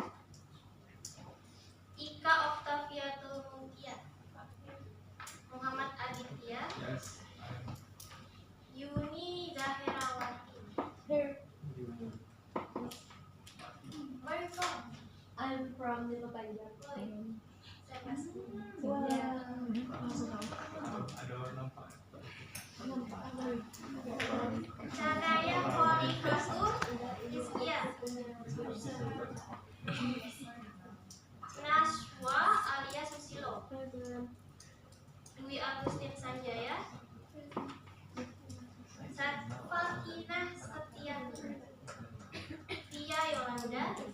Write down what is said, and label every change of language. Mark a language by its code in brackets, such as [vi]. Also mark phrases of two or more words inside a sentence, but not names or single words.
[en] Ika Oktaviatul Mutia, Muhammad Aditya, Yes. Yuni Zahirawati. Where are you from? I'm from the Papaya. Sanaya Khalifatu Rizkia, Naswa alias Susilo, Dwi Agustin Sanjaya, Satfakinah Setiani, Tia Yolanda,